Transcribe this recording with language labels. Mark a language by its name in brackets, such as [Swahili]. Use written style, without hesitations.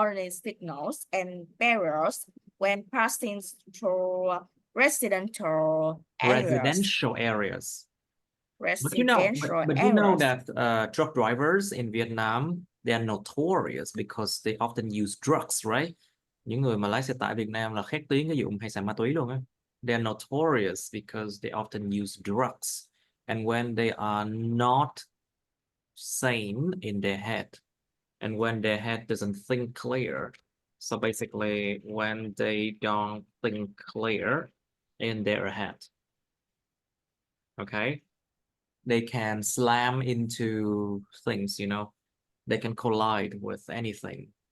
[English] signals and barriers when passing through residential areas. But you know that truck drivers in Vietnam, they are notorious because they often use drugs, right? [Vietnamese] Những người mà lái xe tải Việt Nam là khét tiếng cái vụ hay xài ma túy luôn á. [English] They are notorious because they often use drugs. And when they are not sane in their head, and when their head doesn't think clear, so basically when they don't think clear in their head, okay, they can slam into things, you know, they can collide with anything.